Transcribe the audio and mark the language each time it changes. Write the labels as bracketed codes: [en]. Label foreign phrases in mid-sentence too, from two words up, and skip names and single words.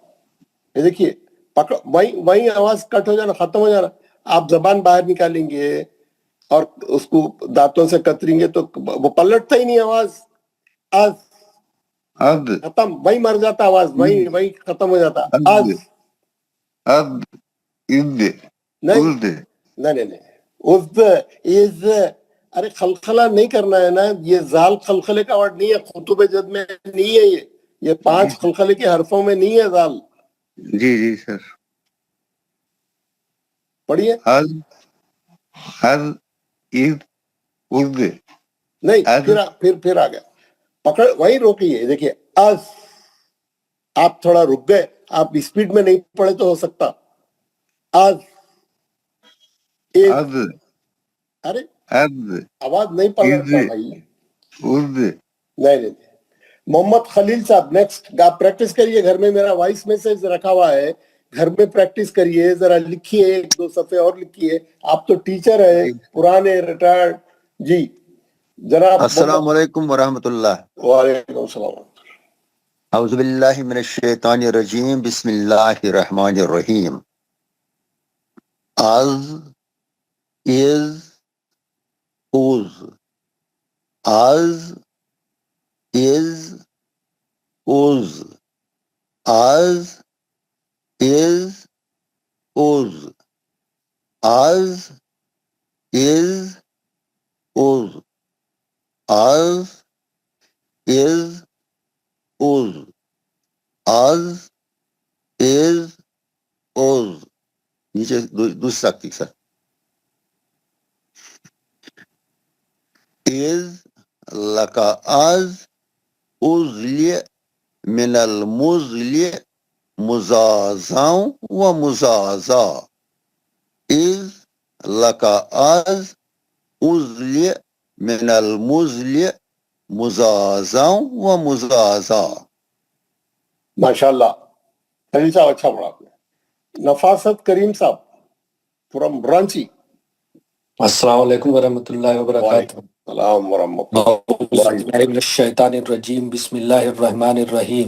[ur] یہ دیکھیے پکڑ وہیں آواز کٹ ہو جانا ختم ہو جانا. آپ زبان باہر نکالیں گے اور اس کو دانتوں سے کتریں گے تو وہ پلٹتا ہی نہیں آواز. از از ختم. وہیں مر جاتا آواز. وہیں ختم ہو جاتا. از از از نہیں از از. ارے خلخلہ نہیں کرنا ہے نا. یہ زال خلخلے کا ورڈ نہیں ہے. خطوب جد میں نہیں ہے. یہ 5 خلخلے کے حرفوں میں نہیں ہے زال. جی جی سر. پڑھیے. از از از از. نہیں پھر آ گیا. پکڑ وہیں روکیے. دیکھیے از. آپ تھوڑا رک گئے. آپ اسپیڈ میں نہیں پڑھے تو ہو سکتا. از از ارے از آواز نہیں پلٹتا بھائی. از. نہیں. محمد خلیل صاحب نیکسٹ. آپ پریکٹس کریے گھر میں. میرا [en] voice message [ur] رکھا ہوا ہے. گھر میں پریکٹس کریے. ذرا لکھیے 1-2 صفحے اور لکھیے. آپ تو ٹیچر ہے پرانے ریٹائرڈ. جی جناب [ar] السلام علیکم ورحمۃ اللہ. وعلیکم السلام. اعوذ باللہ من الشیطان الرجیم. بسم اللہ الرحمن الرحیم. از از اوز. از از اوز. از از اوز. از از اوز. از از اوز. از از اوز. [ur] نیچے دوسری تکتیک سر. از لکا از ازلی من المزلی مزازا و مزازا. از لکا از ازلی من المزلی مزازا و مزازا. ماشاءاللہ خلیل صاحب اچھا پڑھا آپ نے. نفاست کریم صاحب فرام رانچی. [ar] السلام علیکم ورحمۃ اللہ وبرکاتہ. وعلیکم السلام ورحمۃ اعوذ اللہ. باللہ من الشیطان الرجیم. بسم اللہ الرحمن الرحیم.